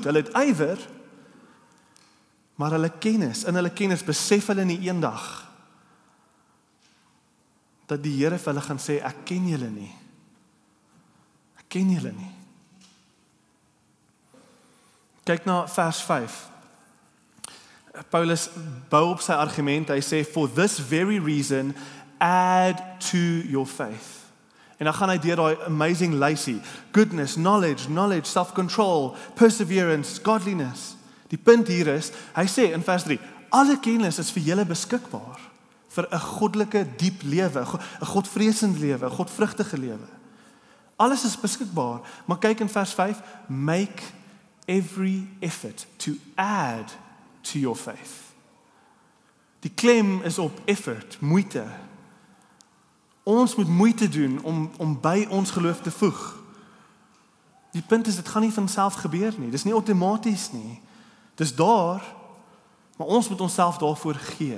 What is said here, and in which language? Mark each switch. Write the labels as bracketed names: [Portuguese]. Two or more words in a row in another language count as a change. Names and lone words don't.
[Afrikaans] Hulle het ywer, maar in hulle kennis besef hulle nie eendag dat die Here vir hulle gaan sê, ek ken julle nie. Ek ken julle nie. Kyk na vers 5. Paulus bou op sy argument, hy sê, [English] for this very reason, add to your faith. [Afrikaans] En dan gaan hy deur daai amazing lysie, [English] goodness, knowledge, self-control, perseverance, godliness. [Afrikaans] Die punt hier is, hy sê in vers 3, alle kennis is vir julle beskikbaar, vir 'n goddelike diep lewe, 'n godvreesende lewe, 'n godvrugtige lewe. Alles is beskikbaar, maar kyk in vers 5, [English] make every effort to add to your faith. [Afrikaans] Die klem is op effort, moeite. Ons moet moeite doen om by ons geloof te voeg. Die punt is, dit gaan nie van self gebeur nie. Dis nie outomaties nie. Dis daar, maar ons moet onsself daarvoor gee.